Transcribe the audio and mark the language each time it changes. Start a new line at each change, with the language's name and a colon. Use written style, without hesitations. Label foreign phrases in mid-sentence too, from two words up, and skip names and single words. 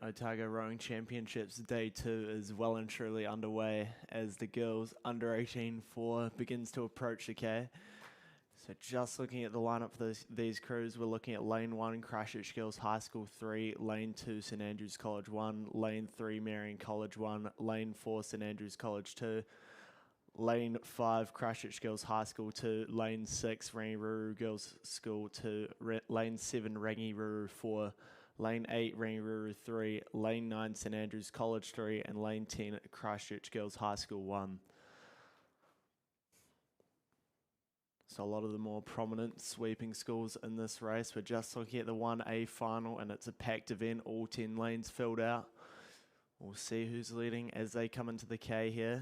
English: Otago Rowing Championships Day 2 is well and truly underway as the girls under 18 4 begins to approach the K. So So just looking at the lineup for these crews, we're looking at Lane 1, Christchurch Girls High School 3, Lane 2, St Andrews College 1, Lane 3, Marion College 1, Lane 4, St Andrews College 2, Lane 5, Christchurch Girls High School 2, Lane 6, Rangiruru Girls School 2, Lane 7, Rangiruru 4, Lane 8, Rangiruru 3, Lane 9, St Andrews College 3, and Lane 10, Christchurch Girls High School 1. So a lot of the more prominent sweeping schools in this race. We're just looking at the 1A final, and it's a packed event, all 10 lanes filled out. We'll see who's leading as they come into the K here.